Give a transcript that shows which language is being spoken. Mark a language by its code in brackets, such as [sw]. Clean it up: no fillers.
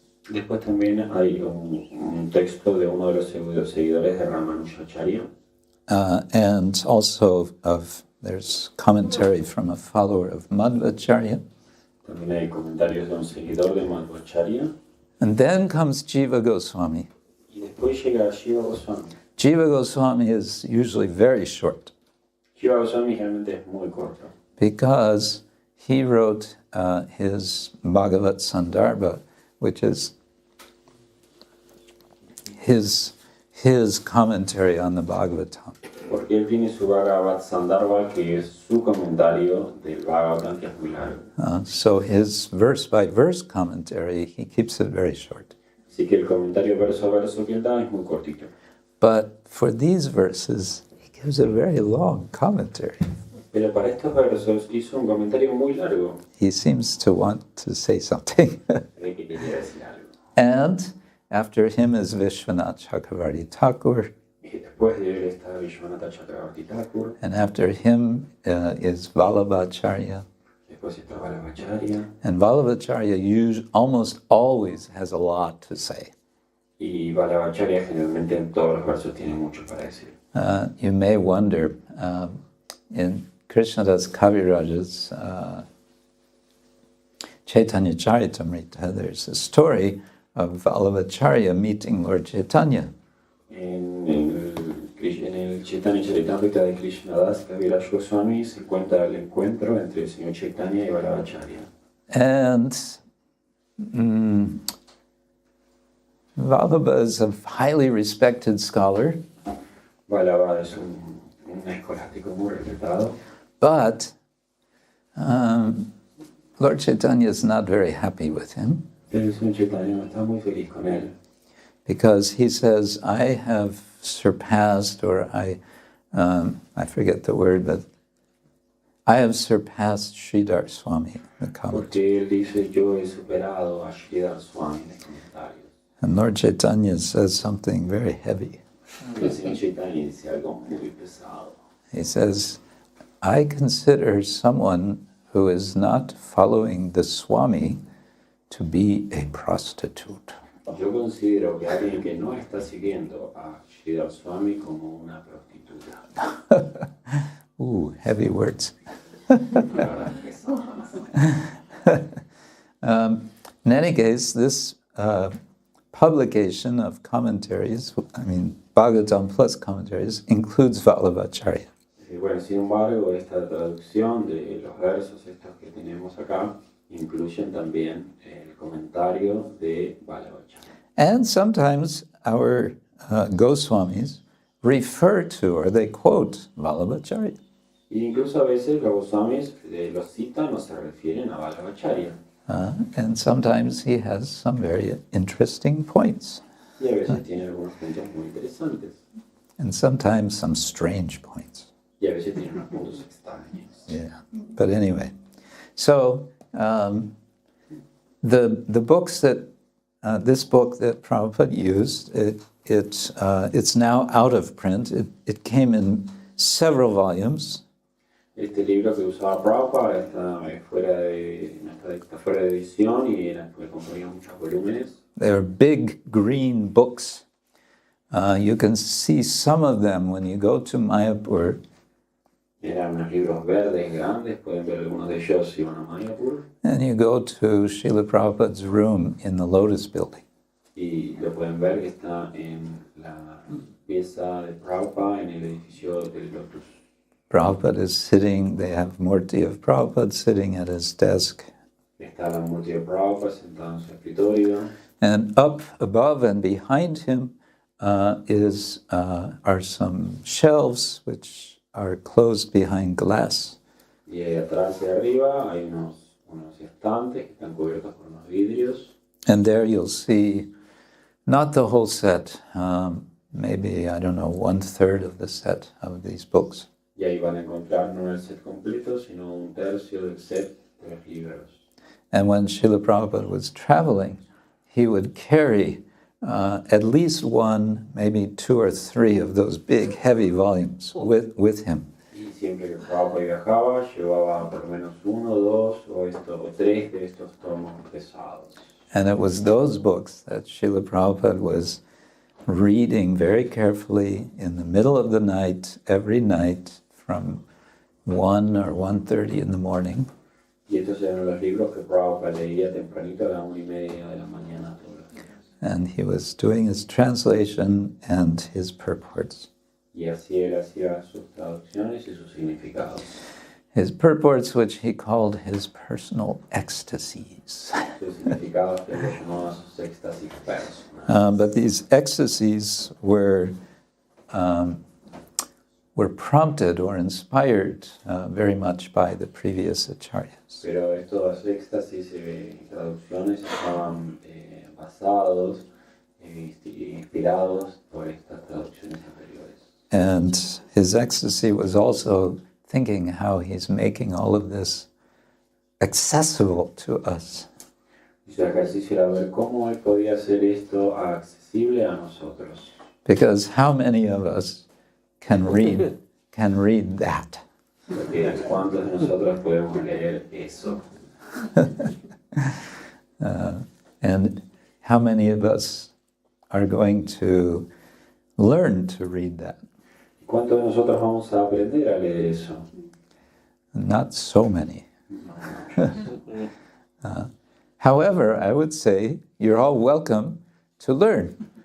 [es] Después también hay un texto de uno de los seguidores de Ramanujacharya. [en] And also there's commentary from a follower of Madhvacharya. [es] También hay comentarios de un seguidor de Madhvacharya. [en] And then comes Jīva Gosvāmī. [es] Y después llega Jīva Gosvāmī. [en] Jīva Gosvāmī is usually very short. [es] Jīva Gosvāmī realmente es muy corto. [en] Because he wrote his Bhagavat Sandarbha, which is his commentary on the Bhagavatam. [es] Porque él tiene su Bhagavad Sandarbha, que es su comentario del Bhagavatam, que es muy largo. [en] So his verse-by-verse commentary, he keeps it very short. [es] Así que el comentario verso a verso que él da es muy cortito. [en] But for these verses, he gives a very long commentary. [es] Pero para estos versos hizo un comentario muy largo. [en] He seems to want to say something. [es] De que quería decir algo. [en] And after him is Vishwanath Chakravarti Thakur. [es] Y después de él está Vishwanatha Chakravarti Thakur. [en] And after him is Vallabhacharya. [es] Después está Vallabhacharya. [en] And Vallabhacharya almost always has a lot to say. [es] Y Vallabhacharya generalmente en todos los versos tiene mucho para decir. [en] You may wonder, in Krishnadas Kaviraja's Chaitanya Charitamrita, there's a story of Vallabhacharya meeting Lord Chaitanya. [es] En el Chaitanya Charitamrita de Krishnadas Kaviraj Goswami se cuenta el encuentro entre el señor Chaitanya y Vallabhacharya. [en] And Vallabha is a highly respected scholar. [es] Vallabha es un escolástico muy respetado. [en] But Lord Chaitanya is not very happy with him. [es] Pero el señor Chaitanya no está muy feliz con él. [en] Because he says, I have surpassed, or I forget the word, but I have surpassed Śrīdhara Svāmī, the commentary. [es] Porque él dice, yo he superado a Śrīdhara Svāmī en los comentarios. [en] And Lord Chaitanya says something very heavy. [es] El señor Chaitanya dice algo muy pesado. [en] He says, I consider someone who is not following the Swami to be a prostitute. [es] Yo considero que alguien que no está siguiendo a Śrīdhara Svāmī como una prostituta. [en] Ooh, heavy words. In any case, this publication of commentaries, Bhagavatam plus commentaries, includes Vallabhacharya. [es] Bueno, sin embargo, esta traducción de los versos estos que tenemos acá incluyen también el comentario de Bhagavad-gītā. [en] And sometimes our Goswamis refer to or they quote Vallabhacharya. [es] Y incluso a veces los Goswamis los citan o se refieren a Bhagavad-gītā. [en] And sometimes he has some very interesting points. [es] Y a veces tiene algunos puntos muy interesantes. [en] And sometimes some strange points. [es] Y a veces tiene unos puntos extraños. [en] Yeah. But anyway, so the books that this book that Prabhupada used, it's now out of print. It came in several volumes. [es] Este libro que usaba Prabhupada está fuera de edición y componía muchos volúmenes. [en] They're big green books. You can see some of them when you go to Mayapur. [es] Eran unos libros verdes grandes, pueden ver algunos de ellos si van a Mayapur. [en] And you go to Śrīla Prabhupāda's room in the Lotus Building. [es] Y lo pueden ver que está en la pieza de Prabhupada en el edificio del Lotus. [en] Prabhupada is sitting, they have Murti of Prabhupada sitting at his desk. [es] Está la Murti de Prabhupada sentada en su escritorio. [en] And up above and behind him are some shelves which are closed behind glass. [es] Y ahí atrás y arriba hay unos estantes que están cubiertos por unos vidrios. [en] And there you'll see not the whole set, maybe, I don't know, 1/3 of the set of these books. [es] Y ahí van a encontrar no el set completo, sino 1/3 del set de los libros. [en] And when Śrīla Prabhupada was traveling, he would carry at least one, maybe 2 or 3 of those big, heavy volumes with him. [es] Y siempre que Prabhupada viajaba, llevaba por lo menos 1, 2 o 3 de estos tomos pesados. [en] And it was those books that Śrīla Prabhupada was reading very carefully in the middle of the night, every night, from 1 or 1:30 in the morning. [es] Y estos eran los libros que Prabhupada leía tempranito a las 1:30 de la mañana todos los días. [en] And he was doing his translation and his purports. [es] Y así él hacía sus traducciones y sus significados. [en] His purports, which he called his personal ecstasies. [es] Sus significados que él llamaba sus éxtasis personales. [en] But these ecstasies were prompted or inspired very much by the previous acharyas. [es] Pero estos éxtasis y traducciones estaban basados e inspirados por estas traducciones anteriores. [en] And his ecstasy was also thinking how he's making all of this accessible to us. [es] Y su ejercicio era ver cómo él podía hacer esto accesible a nosotros. [en] Because how many of us can read that? [es] Porque ¿cuántos de nosotros podemos leer eso? [en] And how many of us are going to learn to read that? [es] ¿Cuántos de nosotros vamos a aprender a leer eso? [en] Not so many. However, I would say you're all welcome to learn.